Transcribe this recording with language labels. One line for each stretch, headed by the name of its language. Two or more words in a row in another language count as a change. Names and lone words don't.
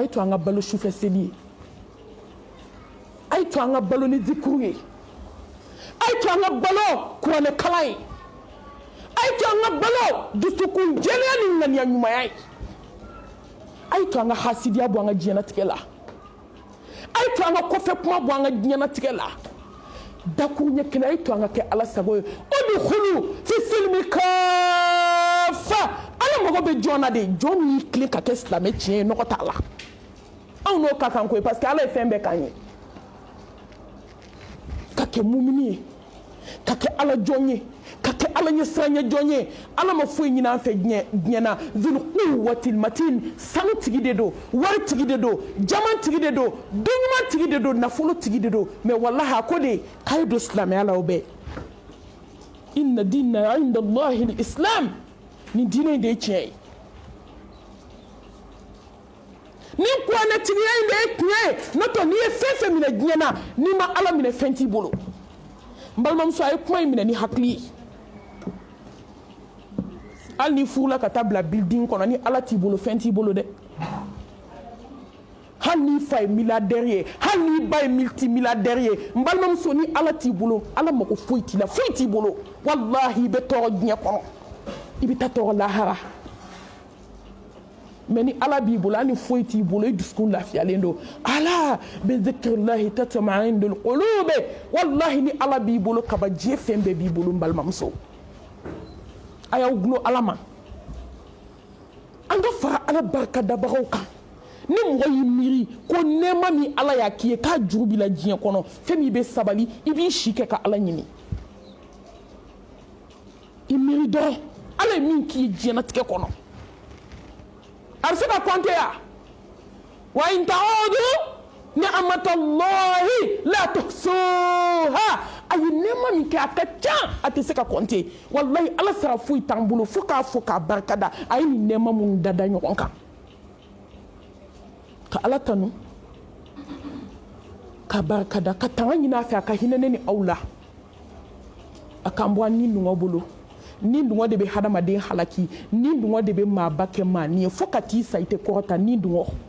Bambara: ye to an ka balo sufɛ seli ye a ye to an ka balo ni zikuru ye a ye to an ka balo kuranɛ kalan ye a ye to an ka balo dusukun jɛlenya ni ŋaniya ɲumanya ye a ye to an ka hasidiya bɔ an ka diɲɛlatigɛ la a ye to an ka kɔfɛ kuma bɔ an ka diɲɛlatigɛ la dakuru ɲɛ kelen a ye to an ka kɛ ala sago ye
Arabic: ادخلوا في السلم كافة
Bambara: ala mago bɛ jɔn na de jɔn min y'i tilen ka kɛ silamɛ tiɲɛ ye nɔgɔ t'a la anw n'o ka kan koyi
French: parce que
Bambara: ala ye fɛn bɛɛ k'an ye ka kɛ mumini ye ka kɛ ala jɔn ye ka kɛ ala ɲɛ siranɲɛ jɔn ye ala ma foyi ɲini an fɛ diɲɛ na
Arabic: ذو القوة المتين
Bambara: sanu tigi de don wari tigi de don jaman tigi de don dunɲuman tigi de don nafolo tigi de don mais wallahi a ko de k'a ye don silamɛya la o bɛɛ
Arabic: إن الدين عند الله الإسلام
Bambara: nin diinɛ in de ye tiɲɛ ye nin kuranɛtigiya in de ye tiɲɛ ye n'o tɛ n'i ye fɛn fɛn minɛ diɲɛ na n'i ma ala minɛ fɛn t'i bolo n balimamuso a ye kuma in minɛ ni hakili ye hali n'i furula ka taa bila building kɔnɔ ni ala t'i bolo fɛn t'i bolo dɛ hali n'i fa ye milliardaire ye hali n'i ba ye multimilliardaire ye n balimamuso ni ala t'i bolo ala mago foyi t'i la foyi t'i bolo wallahi i bɛ tɔɔrɔ diɲɛ kɔnɔ i bɛ taa tɔɔrɔ lahara mais ni ala b'i bolo hali ni foyi t'i bolo i dusukun lafiyalen don
Arabic: ألا بذكر الله تطمئن القلوب
Bambara: wallahi ni ala b'i bolo kaba diɲɛ fɛn bɛɛ b'i bolo n balimamuso a y'aw gulo ala ma an ka fara ala barikadabagaw kan ni mɔgɔ y'i miiri ko nɛɛma min ala y'a k'i ye k'a juru b'i la diɲɛ kɔnɔ fɛn min i bɛ sabali i b'i si kɛ ka ala ɲini i miiri dɔrɔn ala ye min k'i ye diɲɛlatigɛ kɔnɔ a bɛ se ka kɔnte ya wa
Arabic: إن تعدوا نعمة الله لا تحصوها
Bambara: a ye nɛɛma min kɛ a ka ca a tɛ se ka kɔnte wallahi ala sara foyi t'an bolo fo k'a fɔ k'a barikada a ye nin nɛɛma minnu dada ɲɔgɔn kan ka ala tanu ka barikada ka tanga ɲini a fɛ a ka hinɛ ne ni aw la a k'an bɔ an ni nungɔ bolo ni dungɔ de bɛ hadamaden halaki ni dungɔ de bɛ maaba kɛ maani ye fo ka t'i sa i tɛ kɔrɔta ni dungɔ